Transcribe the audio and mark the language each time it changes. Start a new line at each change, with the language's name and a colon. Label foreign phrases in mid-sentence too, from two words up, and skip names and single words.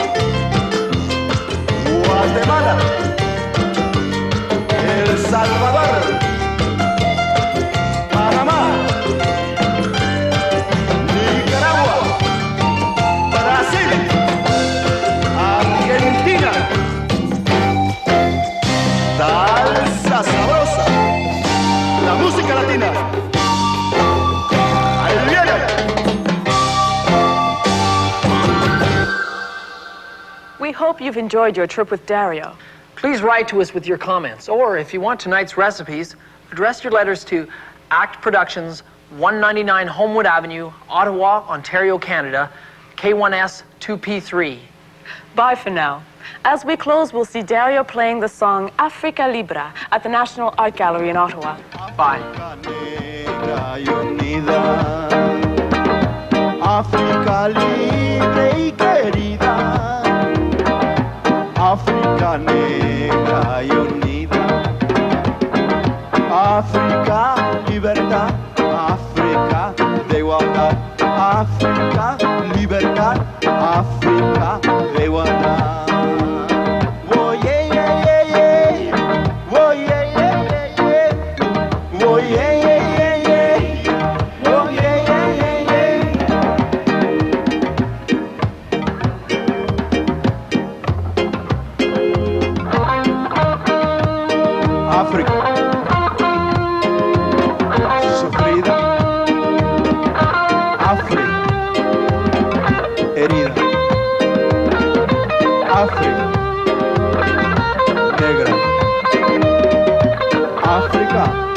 Spanish: Guatemala, El Salvador, Panamá, Nicaragua, Brasil, Argentina. Salsa sabrosa, la música latina.
English: We hope you've enjoyed your trip with Dario. Please write to us with your comments, or if you want tonight's recipes, address your letters to Act Productions, 199 Homewood Avenue, Ottawa, Ontario, Canada, K1S 2P3. Bye for now. As we close, we'll see Dario playing the song Africa Libra at the National Art Gallery in Ottawa. Bye.
Spanish: África libre y querida, África negra y unida, África libertad, África de igualdad, África libertad, África de igualdad.
English: Oh, yeah, yeah, yeah, yeah. Oh, yeah, yeah, yeah, yeah. Oh, yeah, yeah, yeah, yeah. Oh, yeah, yeah, yeah, yeah.
Spanish: África, sufrida, África, herida, África, negra, África.